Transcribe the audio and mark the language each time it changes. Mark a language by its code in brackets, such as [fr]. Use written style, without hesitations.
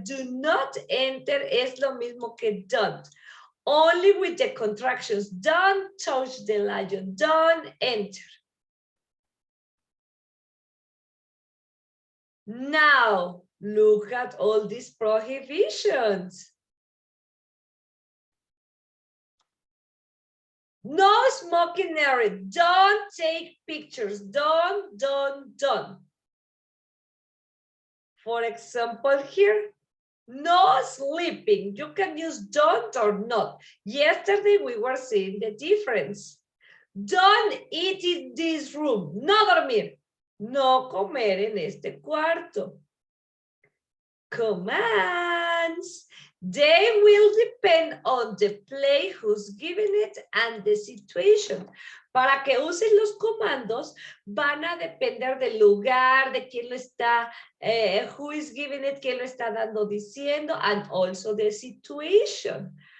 [en] Do not enter [es] es lo mismo que don't. [en] Only with the contractions. Don't touch the lion. Don't enter. Now, look at all these prohibitions. No smoking area. Don't take pictures. Don't. For example, here, no sleeping. You can use don't or not. Yesterday, we were seeing the difference. Don't eat in this room. [es] No dormir. No comer en este cuarto. Commands. [en] They will depend on the place, who's giving it, and the situation. [es] Para que usen los comandos, van a depender del lugar, de quién lo está, [en] who is giving it, [es] quién lo está dando, diciendo, [en] and also the situation.